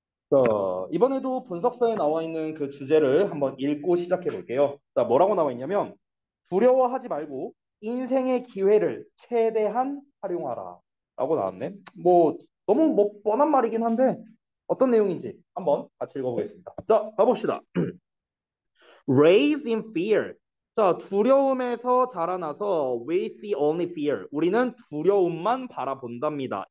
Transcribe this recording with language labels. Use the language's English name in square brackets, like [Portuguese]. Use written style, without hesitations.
[Korean] 자, 이번에도 분석서에 나와 있는 그 주제를 한번 읽고 시작해 볼게요. 자, 뭐라고 나와 있냐면 두려워하지 말고 인생의 기회를 최대한 활용하라 라고 나왔네. 뭐 너무 뭐 뻔한 말이긴 한데 어떤 내용인지 한번 같이 읽어보겠습니다. 자, 가봅시다. [English] Raised in fear. [Korean] 자, 두려움에서 자라나서 [English] we see only fear. [Korean] 우리는 두려움만 바라본답니다.